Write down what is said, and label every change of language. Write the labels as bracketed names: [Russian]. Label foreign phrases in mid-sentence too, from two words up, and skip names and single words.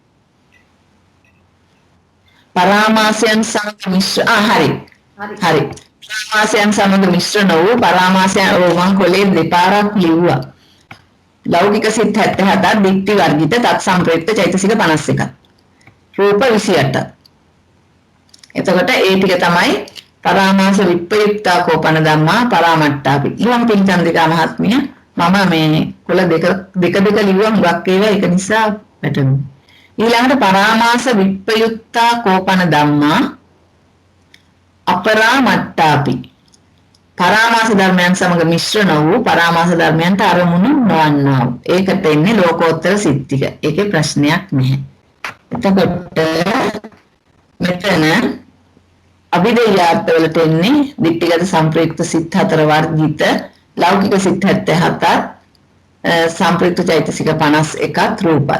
[Sinhala] පරාමාසයන් සංමිශ්‍ර හරි පරාමාසයන් සමග මිශ්‍ර නොවූ පරාමාසයන් මම කොලේ දෙපාරක් ලිව්වා. ලෞකික සිත් 77ක් දික්ටි වර්ගිත තත් සම්ප්‍රයුක්ත චෛතසික 51ක්. රූප 28ක්. එතකොට ඒ ටික තමයි [Pali] පරාමාස විප්‍රයුක්තා කෝපන ධම්මා පරාමට්ටාපි. [Sinhala] ඊළඟ පින්චන්දිකා මහත්මිය මම මේ කොළ දෙක ලිව්වා හුඟක් ඒවා ඒක නිසා වැටුණා. [Pali] ඊළඟට පරාමාස විප්‍රයුක්තා කෝපන ධම්මා අපරාමට්ටාපි. [Sinhala] පරාමාස ධර්මයන් සමග මිශ්‍ර නො වූ පරාමාස ධර්මයන්ට අරමුණු නොවන්නා වූ. ඒකට එන්නේ ලෝකෝත්තර සිත් ටික. ඒකේ ප්‍රශ්නයක් නැහැ. එතකොට මෙතන අභිධේයාර්ථ වලට එන්නේ දිට්ඨිගත සංප්‍රයුක්ත සිත් 4 වර්ගිත ලෞකික සිත් 77ක් සංප්‍රයුක්ත චෛතසික 51ක් රූපත්.